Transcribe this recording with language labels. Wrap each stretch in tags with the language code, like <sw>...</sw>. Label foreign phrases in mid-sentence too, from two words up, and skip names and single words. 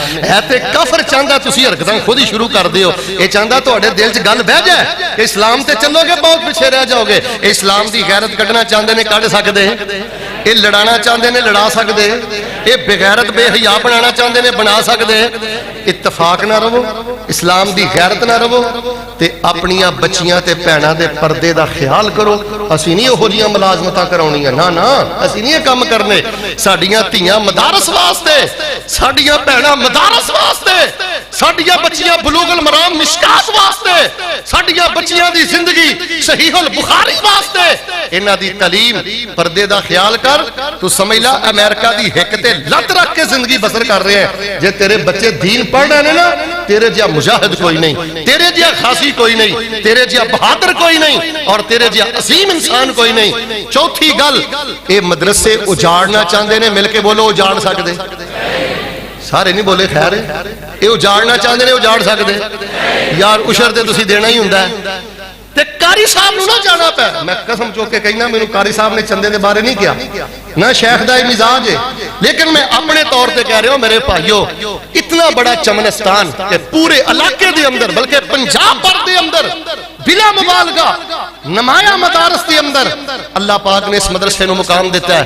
<pa>اے تے کفر چاہندا تسی حرکتاں خود ہی شروع کر دیو. اے چاہندا تہاڈے دل چ گل بہ جائے کہ اسلام تے چلو گے بہت پیچھے رہ جاؤ گے. اسلام دی غیرت کڈنا چاہندے نے کڈ سکدے اے لڑانا چاہندے نے لڑا سکدے اے بغیرت بے حیا بنانا چاہندے نے بنا سکدے. اتفاق نہ رہو اسلام دی غیرت نہ رہو تے اپنی بچیاں تے بھیناں دے پردے دا خیال کرو. اسی نہیں اوہو جیاں ملازمتاں کراونیاں نا نا اسی نہیں یہ کام کرنے. ساڈیاں دھیاں مدارس واسطے ساڈیاں بھیناں مدارس واسطے ساڈیاں بچیاں بلوغ المرام مشکات واسطے ساڈیاں بچیاں دی زندگی صحیح البخاری واسطے انہاں دی تعلیم پردے دا خیال کر. تو سمجھ لا امریکہ دی ہک تے لت رکھ کے زندگی بسر کر رہے ہیں. جے تیرے بچے دین پڑھ رہے ہیں نا تیرے جہاں مجاہد کوئی نہیں تیرے جہاں خاصی کوئی نہیں تیرے جہاں بہادر کوئی نہیں اور تیرے جہاں عظیم انسان کوئی نہیں. چوتھی گل اے مدرسے اجاڑنا چاہتے ہیں مل کے بولو اجاڑ سکتے سارے نہیں بولے خیر اے اجاڑنا چاہتے ہیں اجاڑ سکتے یار اشر تے تسی دینا ہی ہوندا ہے. تے قاری صاحب نو نہ جانا پے. میں قسم چوک کے کہنا مینوں قاری صاحب نے چندے دے بارے نہیں کیا نہ شیخ دا مزاج ہے لیکن میں اپنے طور پہ کہہ رہا ہوں میرے بھائیو، اتنا بڑا چمنستان کہ پورے علاقے دے اندر بلکہ پنجاب پر دے اندر بلا مبالغہ نمایاں مدارس دے اندر اللہ پاک نے اس مدرسے نو مقام دیتا ہے.</pa>